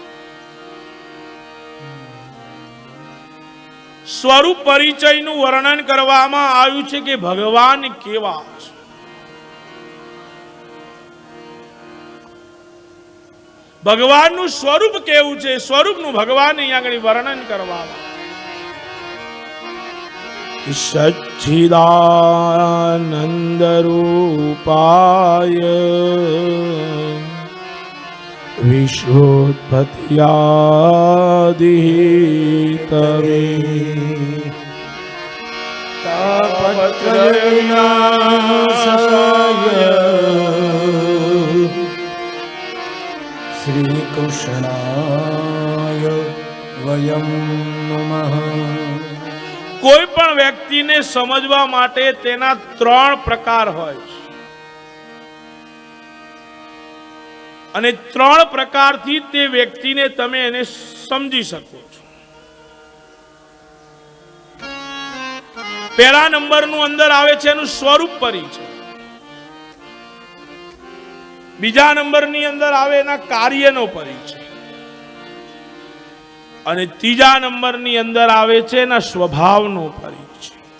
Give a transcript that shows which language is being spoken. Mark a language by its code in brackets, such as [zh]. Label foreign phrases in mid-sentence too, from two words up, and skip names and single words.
[gu] સ્વરૂપ પરિચયનું વર્ણન કરવામાં આવ્યું છે કે ભગવાન કેવા છે। ભગવાનનું સ્વરૂપ કેવું છે, સ્વરૂપનું ભગવાન અહીંયા આગળ વર્ણન કરવામાં [sa] सच्चिदानंद रूपाय विश्वोत्पत्त्यादि तवे तापत्रयविनाशाय श्री कृष्णाय वयं नमः। [gu] કોઈ પણ વ્યક્તિને સમજવા માટે તેના 3 પ્રકાર હોય છે અને 3 પ્રકારથી તે વ્યક્તિને તમે એને સમજી શકો છો। પહેલા નંબરનું અંદર આવે છે એનું સ્વરૂપ પરિચય, બીજા નંબરની અંદર આવે એના કાર્યનો પરિચય અને ત્રીજા નંબરની અંદર આવે છે એના સ્વભાવનો પરિચય।